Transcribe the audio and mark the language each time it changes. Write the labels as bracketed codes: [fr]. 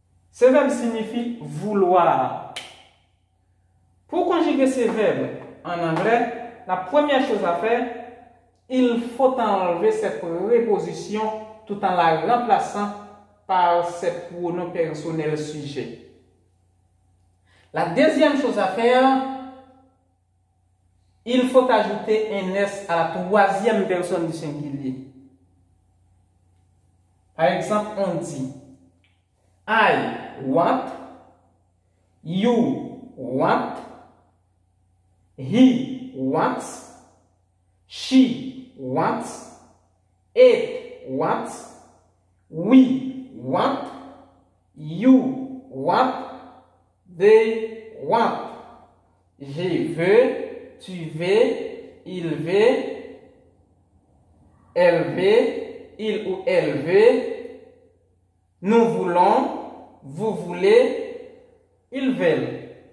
[fr] Ce verbe signifie vouloir. Pour conjuguer ce verbe en anglais, la première chose à faire, il faut enlever cette préposition tout en la remplaçant par ce pronom personnel sujet. La deuxième chose à faire, il faut ajouter un S à la troisième personne du singulier. Par exemple, on dit [en] I want, you want, he wants, she wants, it wants, we want, you want, they want. [fr] Je veux, tu veux, il veut, elle veut, il ou elle veut, nous voulons, vous voulez, ils veulent.